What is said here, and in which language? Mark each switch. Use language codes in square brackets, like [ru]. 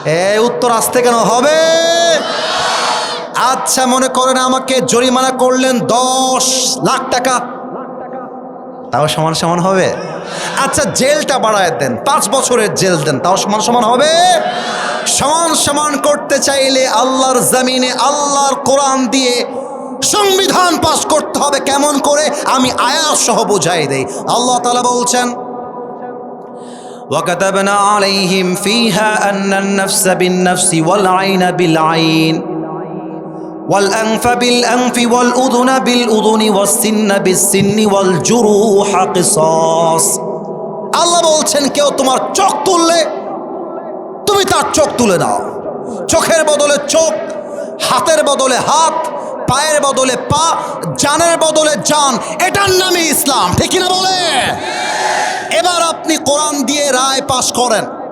[bn] এই উত্তর আসতে কেন হবে? আচ্ছা, মনে করেন আমাকে জরিমানা করলেন 10 লাখ টাকা, তাও সমান সমান হবে? আচ্ছা, জেলটা বাড়ায় দেন, 5 বছরের জেল দেন, তাও সমান সমান হবে? সমান সমান করতে চাইলে আল্লাহর জমিনে আল্লাহর কোরআন দিয়ে সংবিধান পাস করতে হবে। কেমন করে? আমি আয়াত সহ বুঝাই দেই। আল্লাহ তাআলা বলছেন, [ar] وَكَتَبْنَا عَلَيْهِمْ فِيهَا أَنَّ النَّفْسَ بِالنَّفْسِ وَالْعَيْنَ بِالْعَيْنِ وَالْأَنْفَ بِالْأَنْفِ وَالْأُذُنَ بِالْأُذُنِ وَالسِّنَّ بِالسِّنِّ وَالْجُرُوحَ قِصَاص। [bn] আল্লাহ বলছেন, কেউ তোমার চোখ তুললে তুমি তার চোখ তুলে দাও। চোখের বদলে চোখ, হাতের বদলে হাত, পায়ের বদলে পা, জানের বদলে জান। এটার নামই ইসলাম, ঠিক কিনা বলে? এবার আপনি কোরআন দিয়ে রায় পাশ করেন।